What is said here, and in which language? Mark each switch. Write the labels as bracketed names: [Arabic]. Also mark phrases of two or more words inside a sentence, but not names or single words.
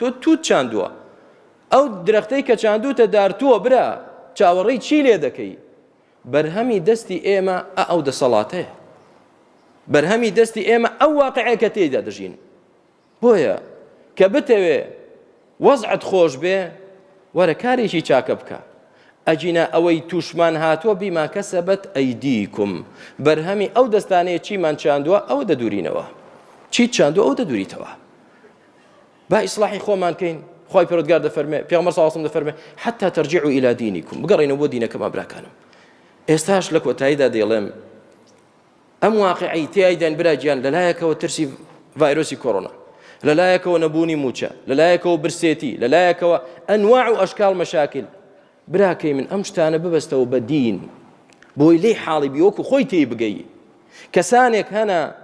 [Central Kurdish] توت چاندووە ئەو درەختەی کە چاندووتە دارتووە برا چاوەڕێی چی لێ دەکەی بەرهەمی دەستی ئێمە ئەو دەسەڵاتەیە بەرهەمی دەستی ئێمە ئەو واقعەیە کە تێیدا دەژین بۆیە کە بتەوێ وەزعت خۆش بێ وەرە کارێکی چاکە بکە ئەجینە ئەوەی تووشمان هاتووە [Arabic] بیما کەسەبەت ئەیدیکم [Central Kurdish] بەرهەمی ئەو دەستانەیە چیمان چاندووە ئەو دەدورینەوە چیت چاندووە ئەو دەدوریتەوە با ئیسلاحی خۆمان کەین خۆی پەروەردگار دەفەرمێ پێغەمبەر [Arabic] صلی الله علیه و سلم [Central Kurdish] دەفەرمێ [Arabic] حتى ترجعوا إلى دينكم [Central Kurdish] بگەڕێنەوە بۆ دینەکەمان براکانم ئێستاش لە کۆتاییدا دێڵێم ئەم واقعی تێیدان براگیان لەلایەکەوە ترسی ڤایرۆسی کۆڕۆنا لەلایەکەوە نەبوونی موچە لەلایەکەوە برسێتی لەلایەکەوە ئەنواع و ئەشکال مەشاکل براکەی من ئەم شتانە ببەستەوە بە دین بۆی لێی حاڵی بیوەکو خۆی تێی بگەی کەسانێک هەنە